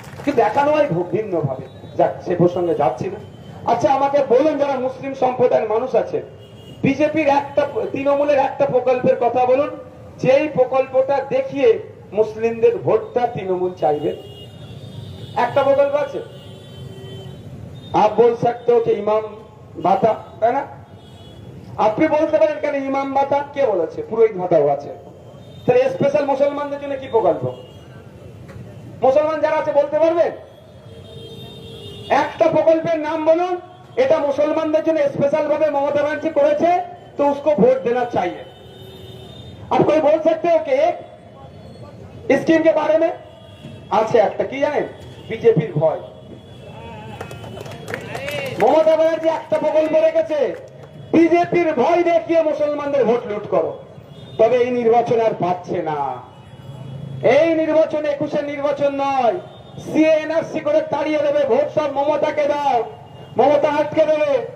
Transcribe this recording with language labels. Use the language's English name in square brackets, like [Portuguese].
[Bangla] কিন্তু দেখানো হয় ভিন্ন ভাবে। যাক, সে প্রসঙ্গে যাচ্ছি না। আচ্ছা, আমাকে বলুন, যারা মুসলিম সম্প্রদায়ের মানুষ আছে, বিজেপির তৃণমূলের একটা প্রকল্পের কথা বলুন, যেই প্রকল্পটা দেখিয়ে মুসলিমদের ভোটটা তৃণমূল চাইবে। একটা প্রকল্প আছে? [Hindi] आप बोल सकते हो कि ইমাম ভাতা, [Bangla] তাই না? আপনি বলতে পারেন কেন ইমাম ভাতা? কে বলেছে? পুরোহিত ভাতাও আছে। তাহলে স্পেশাল মুসলমানদের জন্য কি প্রকল্প? মুসলমান যারা আছে বলতে পারবেন? একটা প্রকল্পের নাম বলুন, এটা মুসলমানদের জন্য স্পেশাল ভাবে মমতা ব্যানার্জি করেছে, [Hindi] तो उसको वोट देना चाहिए। आप कोई बोल सकते हो कि स्कीम के बारे में? [Bangla] আছে একটা, কি জানেন? বিজেপির ভয়। মমতা ব্যানার্জি একটা প্রকল্প রেখেছে, বিজেপির ভয় দেখিয়ে মুসলমানদের ভোট লুট করো। তবে এই নির্বাচন আর পাচ্ছে না। এই নির্বাচন 21-এর নির্বাচন নয়, সিএনআরসি করে তাড়িয়ে দেবে, ভোট সব মমতাকে দাও, মমতা আটকে দেবে।